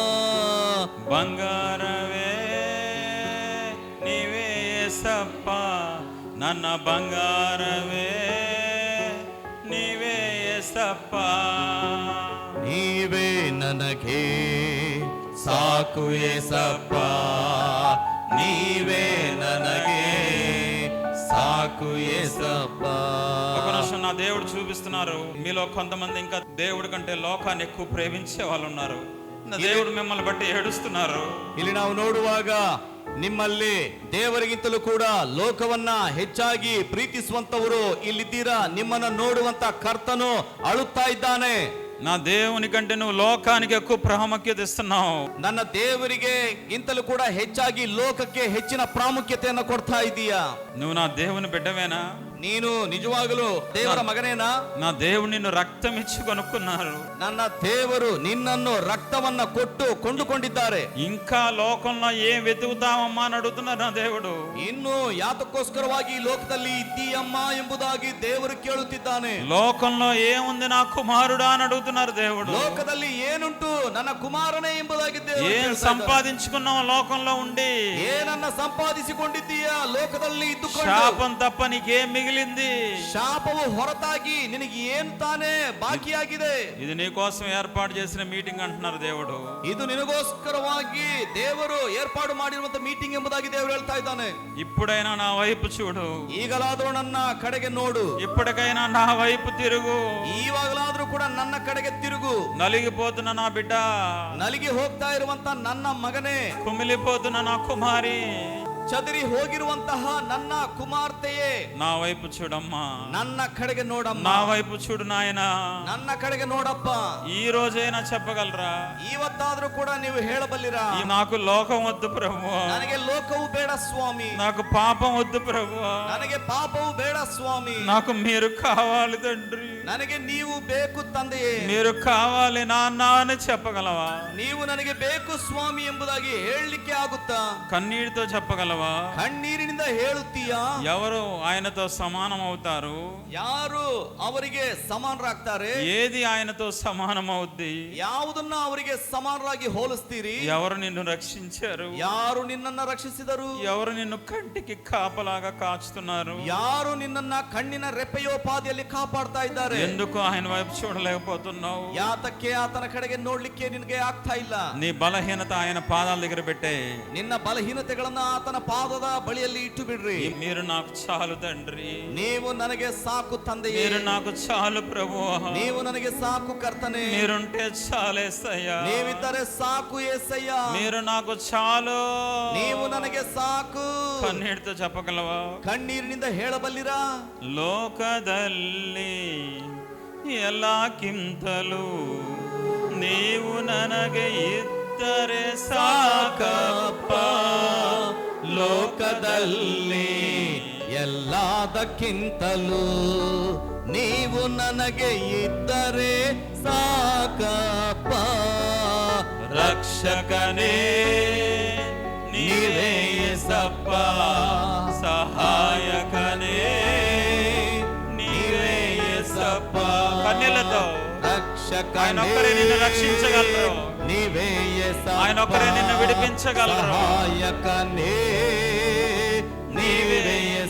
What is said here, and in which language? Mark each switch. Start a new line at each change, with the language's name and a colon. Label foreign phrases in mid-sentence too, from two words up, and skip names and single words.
Kannada: ಬಂಗಾರವೇ ನೀವೇ ಏಸಪ್ಪ, ನನ್ನ ಬಂಗಾರವೇ ನೀವೇ ಏಸಪ್ಪ. ನೀವೇ ನನಗೆ ಸಾಕು ಏಸಪ್ಪ, ನೀವೇ ನನಗೆ ಸಾಕು ಏಸಪ್ಪಾ.
Telugu: ఒక నిమిషం, నా దేవుడు చూపిస్తున్నారు. మీలో కొంతమంది ఇంకా దేవుడి కంటే లోకాన్ని ఎక్కువ ప్రేమించే వాళ్ళు ఉన్నారు. దేవుడు మిమ్మల్ని బట్టి ఏడుస్తున్నారు.
Kannada: ಇಲ್ಲಿ ನಾವು ನೋಡುವಾಗ ನಿಮ್ಮಲ್ಲಿ ದೇವರಿಗಿಂತಲೂ ಕೂಡ ಲೋಕವನ್ನ ಹೆಚ್ಚಾಗಿ ಪ್ರೀತಿಸುವಂತವರು ಇಲ್ಲಿದ್ದೀರಾ. ನಿಮ್ಮನ್ನ ನೋಡುವಂತ ಕರ್ತನು ಅಳುತ್ತಾ ಇದ್ದಾನೆ.
Telugu: నా దేవుని కంటే నువ్వు లోకానికి ఎక్కువ ప్రాముఖ్యత ఇస్తున్నావు.
Kannada: ನನ್ನ ದೇವರಿಗೆ ಗಿಂತಲೂ ಕೂಡ ಹೆಚ್ಚಾಗಿ ಲೋಕಕ್ಕೆ ಹೆಚ್ಚಿನ ಪ್ರಾಮುಖ್ಯತೆಯನ್ನು ಕೊಡ್ತಾ ಇದೀಯಾ?
Telugu: నువ్వు నా దేవుని బిడ్డవేనా?
Kannada: ನೀನು ನಿಜವಾಗಲೂ ದೇವರ ಮಗನೇನಾ?
Telugu: నా దేవుడు నిన్ను రక్తం ఇచ్చి కొనుక్కున్నారు.
Kannada: ನನ್ನ ದೇವರು ನಿನ್ನನ್ನು ರಕ್ತವನ್ನ ಕೊಟ್ಟು ಕೊಂಡುಕೊಂಡಿದ್ದಾರೆ.
Telugu: ఇంకా లోకంలో ఏం వెతుకుతావమ్మా అని అడుగుతున్నారు నా దేవుడు.
Kannada: ಇನ್ನು ಯಾತಕ್ಕೋಸ್ಕರವಾಗಿ ಲೋಕದಲ್ಲಿ ಇದ್ದೀಯಮ್ಮ ಎಂಬುದಾಗಿ ದೇವರು ಕೇಳುತ್ತಿದ್ದಾನೆ.
Telugu: లోకంలో ఏముంది నా కుమారుడా అని అడుగుతున్నారు దేవుడు.
Kannada: ಲೋಕದಲ್ಲಿ ಏನುಂಟು ನನ್ನ ಕುಮಾರನೇ ಎಂಬುದಾಗಿ
Telugu: ఏం సంపాదించుకున్నావు లోకంలో ఉండి?
Kannada: ಏನನ್ನ ಸಂಪಾದಿಸಿಕೊಂಡಿದ್ದೀಯಾ ಲೋಕದಲ್ಲಿ ಇದ್ದುಕೊಂಡು?
Telugu: శాపం తప్ప నీకేం మిగిలింది?
Kannada: ಶಾಪವು ಹೊರತಾಗಿ ನಿನಗೆ ಏನು ತಾನೇ ಬಾಕಿಯಾಗಿದೆ?
Telugu: ఇది నీ కోసం ఏర్పాటు చేసిన మీటింగ్ అంటున్నారు దేవుడు.
Kannada: ಇದು ನಿನಗೋಸ್ಕರವಾಗಿ ದೇವರು ಏರ್ಪಾಡು ಮಾಡಿರುವಂತ ಮೀಟಿಂಗ್ ಎಂಬುದಾಗಿ ದೇವರು ಹೇಳ್ತಾ ಇದ್ದಾನೆ.
Telugu: ఇప్పుడైనా నా వైపు చూడు,
Kannada: ಈಗಲಾದರೂ ನನ್ನ ಕಡೆಗೆ ನೋಡು,
Telugu: ఇప్పటికైనా నా వైపు తిరుగు,
Kannada: ಈವಾಗಲಾದ್ರೂ ಕೂಡ ನನ್ನ ಕಡೆಗೆ ತಿರುಗು.
Telugu: నలిగిపోతున్న నా బిడ్డ,
Kannada: ನಲಿಗೆ ಹೋಗ್ತಾ ಇರುವಂತ ನನ್ನ ಮಗನೇ,
Telugu: కుమిలిపోతున్న నా కుమారి,
Kannada: ಚದರಿ ಹೋಗಿರುವಂತಹ ನನ್ನ ಕುಮಾರ್ತೆಯೇ,
Telugu: నా వైపు చూడమ్మా,
Kannada: ನನ್ನ ಕಡೆಗೆ ನೋಡಮ್ಮ,
Telugu: నా వైపు చూడు నాయనా,
Kannada: ನನ್ನ ಕಡೆಗೆ ನೋಡಪ್ಪ.
Telugu: ఈ రోజైనా చెప్పగలరా?
Kannada: ಇವತ್ತಾದ್ರೂ ಕೂಡ ನೀವು ಹೇಳಬಲ್ಲಿರಾ?
Telugu: నాకు లోకం వద్దు ప్రభు,
Kannada: ನನಗೆ ಲೋಕವು ಬೇಡ ಸ್ವಾಮಿ,
Telugu: నాకు పాపం వద్దు ప్రభు,
Kannada: ನನಗೆ ಪಾಪವು ಬೇಡ ಸ್ವಾಮಿ,
Telugu: నాకు మీరు కావాలి తండ్రి,
Kannada: ನನಗೆ ನೀವು ಬೇಕು ತಂದೆಯೇ,
Telugu: మీరు కావాలి నాన్న అని చెప్పగలవా?
Kannada: ನೀವು ನನಗೆ ಬೇಕು ಸ್ವಾಮಿ ಎಂಬುದಾಗಿ ಹೇಳಲಿಕ್ಕೆ ಆಗುತ್ತಾ?
Telugu: కన్నీటితో చెప్పగలవా?
Kannada: ಕಣ್ಣೀರಿನಿಂದ ಹೇಳುತ್ತೀಯಾ?
Telugu: ఎవరు ఆయనతో సమానం అవుతారు?
Kannada: ಯಾರು ಅವರಿಗೆ ಸಮಾನರಾಗ್ತಾರೆ?
Telugu: ఏది ఆయనతో సమానం అవుద్ది?
Kannada: ಯಾವುದನ್ನ ಅವರಿಗೆ ಸಮಾನರಾಗಿ ಹೋಲಿಸ್ತೀರಿ?
Telugu: ఎవరు నిన్ను రక్షించారు?
Kannada: ಯಾರು ನಿನ್ನನ್ನ ರಕ್ಷಿಸಿದರು?
Telugu: ఎవరు నిన్ను కంటికి కాపలాగా కాచుతున్నారు?
Kannada: ಯಾರು ನಿನ್ನನ್ನ ಕಣ್ಣಿನ ರೆಪ್ಪೆಯೋಪಾದಿಯಲ್ಲಿ ಕಾಪಾಡ್ತಾ ಇದ್ದಾರೆ?
Telugu: ఎందుకు ఆయన వైపు చూడలేకపోతున్నావు?
Kannada: ಯಾತಕ್ಕೆ ಆತನ ಕಡೆಗೆ ನೋಡ್ಲಿಕ್ಕೆ ನಿನಗೆ ಆಗ್ತಾ ಇಲ್ಲ?
Telugu: నీ బలహీనత ఆయన పాదాల దగ్గర పెట్టే.
Kannada: ನಿನ್ನ ಬಲಹೀನತೆಗಳನ್ನ ಆತನ ಪಾದದ ಬಳಿಯಲ್ಲಿ ಇಟ್ಟು ಬಿಡ್ರಿ.
Telugu: మీరు నాకు చాలు తండ్రి,
Kannada: ನೀವು ನನಗೆ ಸಾಕು ತಂದೆಯೇ,
Telugu: మీరు నాకు చాలు ప్రభు,
Kannada: ನೀವು ನನಗೆ ಸಾಕು ಕರ್ತನೆ,
Telugu: మీరుంటే చాలేసయ్యా,
Kannada: ನೀವಿದ್ದರೆ ಸಾಕು యేసయ్య,
Telugu: మీరు నాకు చాలు,
Kannada: ನೀವು ನನಗೆ ಸಾಕು.
Telugu: కన్నీటితో చెప్పగలవా?
Kannada: ಕಣ್ಣೀರಿನಿಂದ ಹೇಳಬಲ್ಲಿರಾ? ಲೋಕದಲ್ಲಿ ಎಲ್ಲಕ್ಕಿಂತಲೂ ನೀವು ನನಗೆ ಇದ್ದರೆ ಸಾಕಪ್ಪ, ಲೋಕದಲ್ಲಿ ಎಲ್ಲದಕ್ಕಿಂತಲೂ ನೀವು ನನಗೆ ಇದ್ದರೆ ಸಾಕಪ್ಪ. ರಕ್ಷಕನೇ ನೀವೇ ಏಸಪ್ಪ, ಸಹಾಯಕನೇ ನೀವೇ ಏಸಪ್ಪ.
Telugu: కన్నీళ్లతో ఆయన ఒక్కరే నిన్ను రక్షించగలరు,
Kannada: ನೀವೇ ಏಸಪ್ಪ,
Telugu: ఆయన ఒక్కరే నిన్ను విడిపించగలరు.
Kannada: ಸಹಾಯಕನೇ ನೀವೇ ಏಸಪ್ಪ,